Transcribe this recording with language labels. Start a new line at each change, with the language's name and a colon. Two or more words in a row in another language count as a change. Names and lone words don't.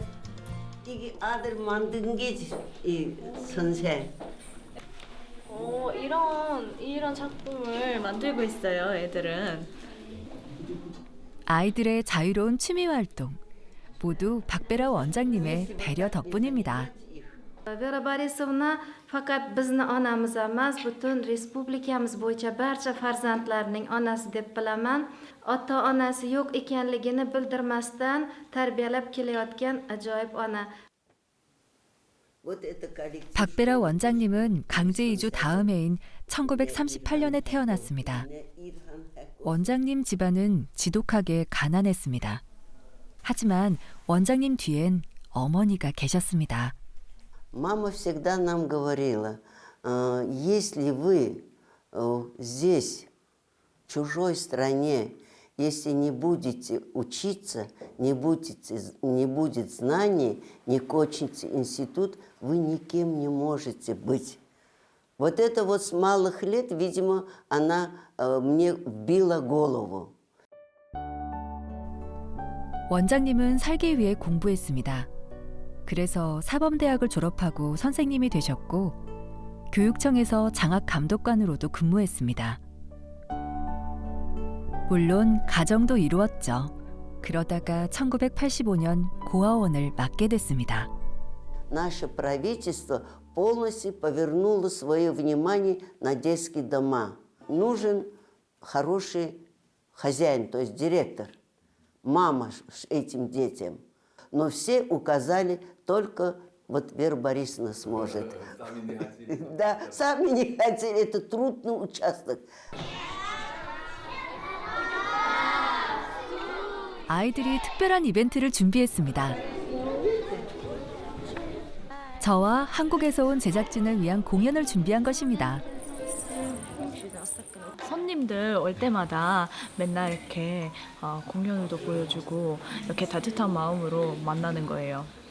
Korean: 이게 아들 만든 게지, 이 선생. 이런 작품을 만들고 있어요, 애들은. 아이들의 자유로운 취미 활동 모두 박베라 원장님의 배려 덕분입니다.
Uzbek: Vera Borisovna faqat bizni onamiz emas, butun respublikamiz bo'yicha barcha farzandlarning onasi deb bilaman. Ota-onasi yo'q ekanligini bildirmasdan tarbiyalab kelayotgan ajoyib ona.
Korean: 박베라 원장님은 강제 이주 다음 해인 1938년에 태어났습니다. 원장님 집안은 지독하게 가난했습니다. 하지만 원장님 뒤엔 어머니가 계셨습니다.
Russian: Мама всегда нам говорила, если вы здесь, в чужой стране, если не будете учиться, не будет знаний, не кончите институт, вы никем не можете быть. Вот это вот с малых лет, видимо, она мне вбила голову.
Korean: 원장님은 살기 위해 공부했습니다. 그래서 사범대학을 졸업하고 선생님이 되셨고 교육청에서 장학감독관으로도 근무했습니다. 물론 가정도 이루었죠. 그러다가 1985년 고아원을 맡게 됐습니다.
Russian: Наше правительство полностью повернуло свое внимание на детские дома. Нужен хороший хозяин, то есть директор, мама этим детям. Но все указали, только вот Вера Борисовна сможет. Да, сами не хотели, это трудный участок.
Korean: 아이들이 특별한 이벤트를 준비했습니다. 저와 한국에서 온 제작진을 위한 공연을 준비한 것입니다. 손님들 올 때마다 맨날 이렇게 공연도 보여주고 이렇게 따뜻한 마음으로 만나는 거예요.